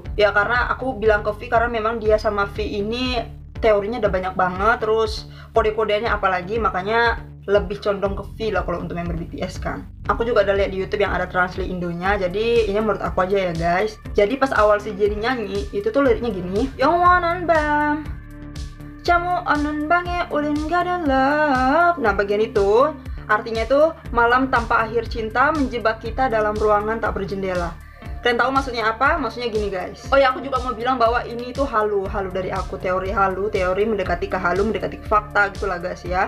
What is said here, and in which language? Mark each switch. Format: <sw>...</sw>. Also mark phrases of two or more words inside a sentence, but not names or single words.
<id>Ya karena aku bilang ke V karena memang dia sama V ini teorinya udah banyak banget, terus kode-kodenya apalagi, makanya lebih condong ke V lah kalau untuk member BTS kan. Aku juga ada lihat di YouTube yang ada translate Indonya, jadi ini menurut aku aja ya guys. Jadi pas awal si Jennie nyanyi itu tuh liriknya gini,</id> <ko>영원한 밤 잠 없는 방에 우린 가는 love.</ko> <id>Nah bagian itu artinya tuh malam tanpa akhir cinta menjebak kita dalam ruangan tak berjendela. Kalian tahu maksudnya apa? Maksudnya gini guys. Oh ya, aku juga mau bilang bahwa ini tuh halu dari aku, teori halu, teori mendekati ke halu, mendekati ke fakta gitu lah guys ya.</id>